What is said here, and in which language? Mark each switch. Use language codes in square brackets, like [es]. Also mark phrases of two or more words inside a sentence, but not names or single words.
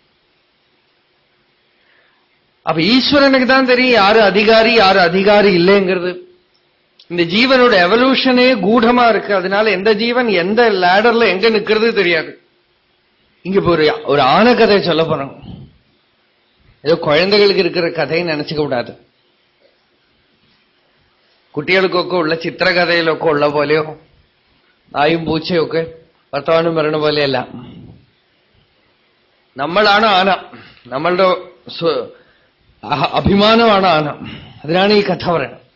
[ta] அப்ப ஈஸ்வரனுக்கு தான் தெரியும் யாரு அதிகாரி இல்லைங்கிறது. இந்த ஜீவனோட எவல்யூஷனே கூடமா இருக்கு. அதனால எந்த ஜீவன் எந்த லேடர்ல எங்க நிக்கிறது தெரியாது. இங்க ஒரு ஆன கதை சொல்ல போறோம். ஏதோ குழந்தைகளுக்கு இருக்கிற கதையை நினைச்சுக்க கூடாது. [ml] കുട്ടികൾക്കൊക്കെ ഉള്ള ചിത്രകഥയിലൊക്കെ ഉള്ള പോലെയോ നായും പൂച്ചയൊക്കെ വർത്തമാനം പറയണ പോലെയല്ല. നമ്മളാണ് ആന, നമ്മളുടെ അഭിമാനമാണ് ആന. അതിനാണ് ഈ കഥ പറയുന്നത്.